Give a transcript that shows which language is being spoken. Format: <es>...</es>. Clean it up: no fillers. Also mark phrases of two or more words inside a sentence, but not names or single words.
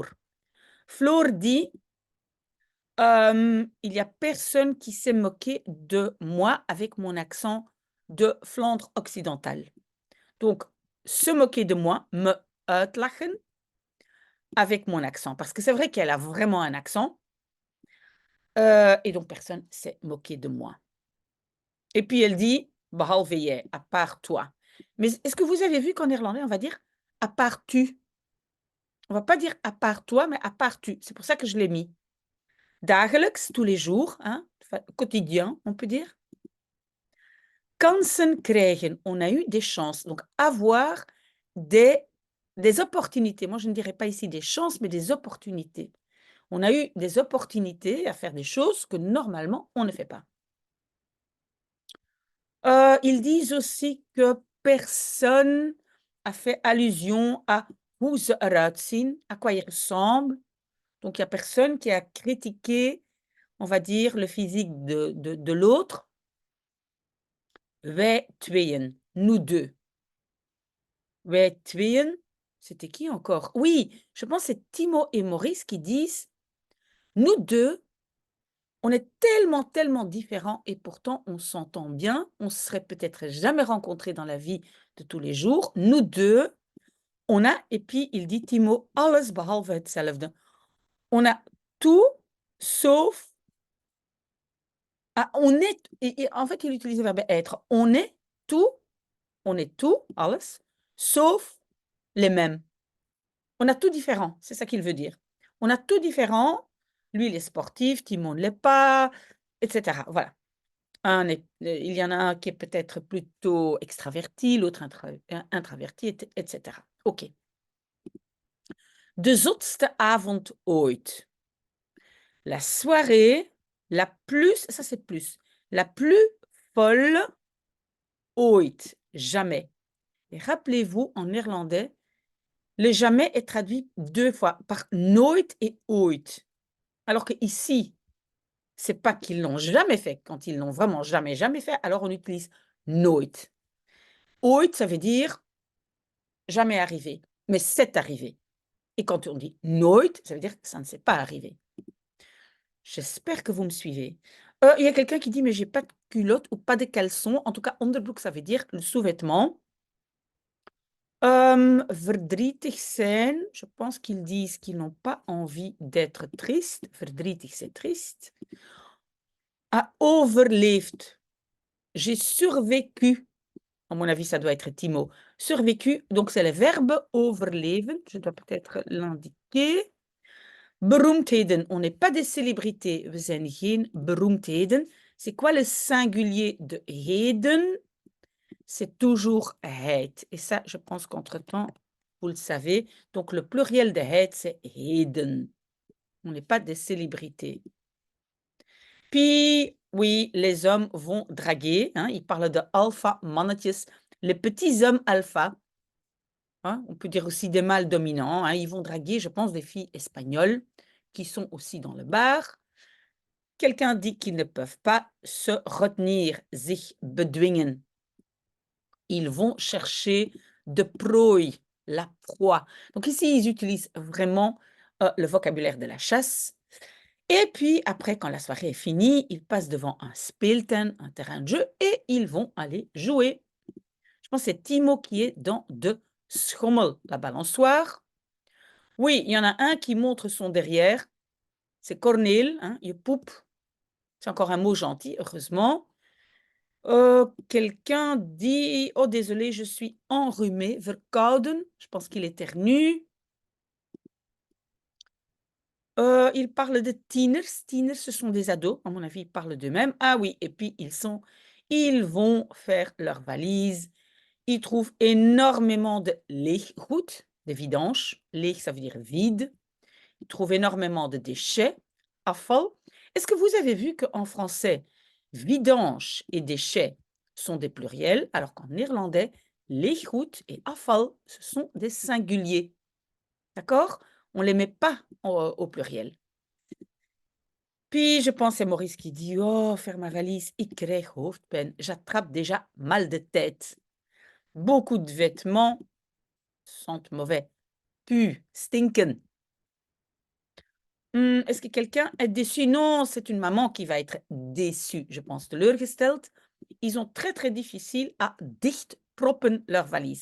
<fr>Floor dit, il n'y a personne qui s'est moqué de moi avec mon accent de Flandre occidentale. Donc, se moquer de moi,</fr> <nl>me uitlachen,</nl> <fr>avec mon accent. Parce que c'est vrai qu'elle a vraiment un accent. Et donc, personne s'est moqué de moi. Et puis, elle dit,</fr> <nl>behalve jij,</nl> <fr>à part toi. Mais est-ce que vous avez vu qu'en néerlandais, on va dire à part tu? On va pas dire à part toi, mais à part tu. C'est pour ça que je l'ai mis. Dagelijks, tous les jours, hein, quotidien, on peut dire.</fr> <nl>Kansen krijgen,</nl> <fr>on a eu des chances. Donc, avoir des opportunités. Moi, je ne dirais pas ici des chances, mais des opportunités. On a eu des opportunités à faire des choses que normalement, on ne fait pas. Ils disent aussi que personne a fait allusion à</fr> <nl>hoe ze eruit zien,</nl> <fr>à quoi ils ressemblent. Donc, il n'y a personne qui a critiqué, on va dire, le physique de l'autre.</fr> <nl>Wij tweeën,</nl> <fr>nous deux.</fr> <nl>Wij tweeën,</nl> <fr>c'était qui encore? Oui, je pense que c'est Timo et Maurice qui disent, nous deux, on est tellement, tellement différents et pourtant on s'entend bien. On se serait peut-être jamais rencontrés dans la vie de tous les jours. Nous deux, on a, et puis il dit Timo,</fr> <nl>alles behalve hetzelfde.</nl> <fr>On a tout sauf... Ah, on est, et en fait, il utilise le verbe être. On est tout, alles, sauf les mêmes. On a tout différent, c'est ça qu'il veut dire. On a tout différent. Lui, il est sportif, Timon ne l'est pas, etc. Voilà. Il y en a un qui est peut-être plutôt extraverti, l'autre introverti, etc.</fr> <nl>OK. De zotste avond ooit.</nl> <fr>La soirée la plus, ça c'est plus, la plus folle ooit, jamais. Et rappelez-vous, en néerlandais, le jamais est traduit 2 fois par nooit et ooit. Alors qu'ici, c'est pas qu'ils l'ont jamais fait. Quand ils l'ont vraiment jamais, jamais fait, alors on utilise nooit. Ooit, ça veut dire jamais arrivé, mais c'est arrivé. Et quand on dit nooit, ça veut dire que ça ne s'est pas arrivé. J'espère que vous me suivez. Il y a quelqu'un qui dit, mais j'ai pas de culotte ou pas de caleçon. En tout cas, onderbroek, ça veut dire le sous-vêtement.</fr> <nl>Verdrietig zijn,</nl> <fr>je pense qu'ils disent qu'ils n'ont pas envie d'être tristes. Verdrietig, c'est triste. A overleefd. J'ai survécu. À mon avis, ça doit être Timo. Survécu, donc c'est le verbe overleven. Je dois peut-être l'indiquer. Beroemdheden, on n'est pas des célébrités.</fr> <nl>We zijn geen beroemdheden.</nl> <fr>C'est quoi le singulier de heden? C'est toujours het. Et ça, je pense qu'entre-temps, vous le savez. Donc, le pluriel de het, c'est heden. On n'est pas des célébrités. Puis, oui, les hommes vont draguer. Hein, ils parlent de</fr> <nl>alpha mannetjes.</nl> <fr>Les petits hommes alpha. Hein, on peut dire aussi des mâles dominants. Hein, ils vont draguer, je pense, des filles espagnoles qui sont aussi dans le bar. Quelqu'un dit qu'ils ne peuvent pas se retenir,</fr> <nl>zich bedwingen.</nl> <fr>Ils vont chercher</fr> <nl>de prooi,</nl> <fr>la proie. Donc ici, ils utilisent vraiment le vocabulaire de la chasse. Et puis après, quand la soirée est finie, ils passent devant un speeltuin, un terrain de jeu, et ils vont aller jouer. Je pense que c'est Timo qui est dans</fr> <nl>de schommel,</nl> <fr>la balançoire. Oui, il y en a un qui montre son derrière. C'est Cornel, hein, je poupe. C'est encore un mot gentil, heureusement. Quelqu'un dit: «Oh désolé, je suis enrhumé, verkouden». Je pense qu'il éternue. Il parle de tieners. Tieners, ce sont des ados, à mon avis, ils parlent d'eux-mêmes. Ah oui, et puis ils vont faire leur valise. Ils trouvent énormément de leeggoed, de vidange. Leeg, ça veut dire vide. Ils trouvent énormément de déchets, afval. Est-ce que vous avez vu qu'en français, vidange et déchets sont des pluriels, alors qu'en néerlandais, leeggoed et afval, ce sont des singuliers. D'accord? On ne les met pas au pluriel. Puis je pense c'est Maurice qui dit: «Oh, faire ma valise,</fr> <nl>ik krijg hoofdpijn.</nl> <fr>J'attrape déjà mal de tête. Beaucoup de vêtements sentent mauvais, puent, stinken». Est-ce que quelqu'un est déçu? Non, c'est une maman qui va être déçue, je pense, teleurgesteld. Ils ont très, très difficile à dichtproppen leur valise.</fr>